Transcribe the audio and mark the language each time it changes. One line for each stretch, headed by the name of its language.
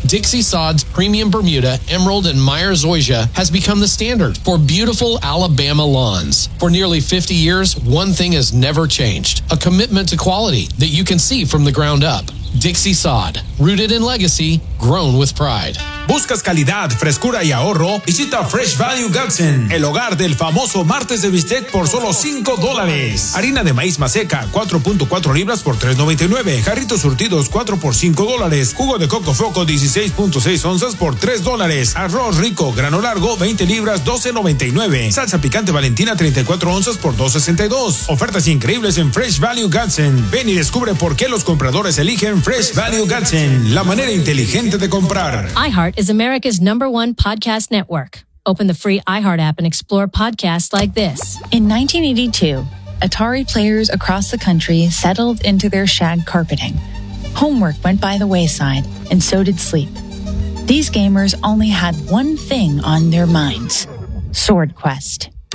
English: Dixie Sod's premium Bermuda, Emerald, and Meyer zoysia has become the standard for beautiful Alabama lawns. For nearly 50 years, one thing has never changed: a commitment to quality that you can see from the ground up. Dixie Sod, rooted in legacy, grown with pride.
Spanish: ¿Buscas calidad, frescura y ahorro? Visita Fresh Value Gadsden, el hogar del famoso martes de bistec por solo $5. Harina de maíz maseca, 4.4 libras por $3.99. Jarritos surtidos, 4 por $5. Jugo de coco foco, 16.6 onzas por $3. Arroz rico, grano largo, 20 libras, $12.99. Salsa picante Valentina, 34 onzas por $2.62. Ofertas increíbles en Fresh Value Gadsden. Ven y descubre por qué los compradores eligen Fresh Value Gadsden, la manera inteligente de comprar.
English: Is America's number one podcast network. Open the free iHeart app and explore podcasts like this. In 1982, Atari players across the country settled into their shag carpeting. Homework went by the wayside, and so did sleep. These gamers only had one thing on their minds: Sword Quest.